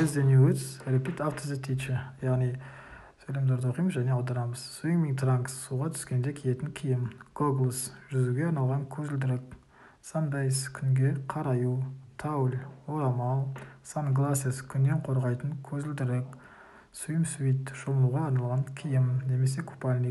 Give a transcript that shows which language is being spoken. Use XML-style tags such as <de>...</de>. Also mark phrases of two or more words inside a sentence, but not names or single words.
<en>Read the new words. Repeat after the teacher.</en> <kk>Яғни, сөйлемдерді оқимыз және аударамыз.</kk> <en>Swimming trunks,</en> <kk>суға түскенде киетін киім. Goggles, жүзуге арналған көзілдірік. Sunbase, күнге қараю. Towel, орамал. Sunglasses, күннен қорғайтын көзілдірік. Swimsuit, шомылуға арналған киім немесе купальник.</kk>